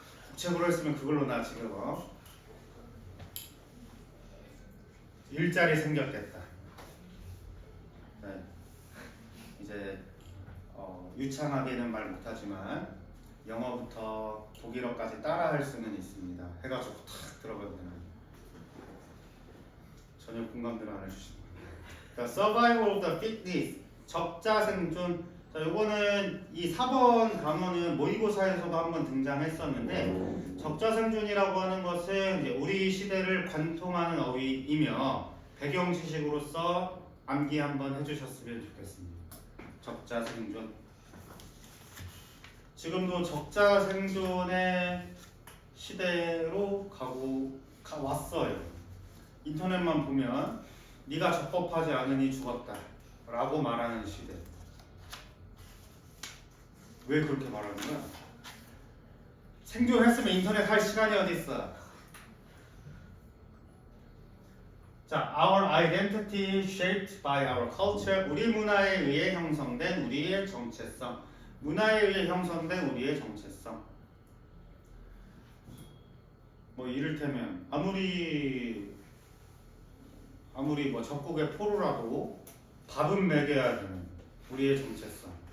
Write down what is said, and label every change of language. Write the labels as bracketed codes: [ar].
[ko] 국책으로 했으면 그걸로 나 지금 일자리 생겼겠다. 네. 이제 유창하게는 말 못하지만 영어부터 독일어까지 따라할 수는 있습니다. 해가지고 탁 들어가면 전혀 공감대를 안 해주시는 거예요. [en] Survival of the Fittest, [ko] 적자 생존. 자, 요거는 이 4번 단어는 모의고사에서도 한번 등장했었는데 적자 생존이라고 하는 것은 이제 우리 시대를 관통하는 어휘이며 배경 지식으로서 암기 한번 해주셨으면 좋겠습니다. 적자 생존. 지금도 적자 생존의 시대로 왔어요. 인터넷만 보면 네가 적법하지 않으니 죽었다 라고 말하는 시대. 왜 그렇게 말하는 거야? 생존했으면 인터넷 할 시간이 어디 있어? [en] 자, our identity shaped by our culture. [ko] 우리 문화에 의해 형성된 우리의 정체성. 문화에 의해 형성된 우리의 정체성. 뭐 이를테면 아무리 뭐 적국의 포로라도 밥은 먹여야 되는 우리의 정체성.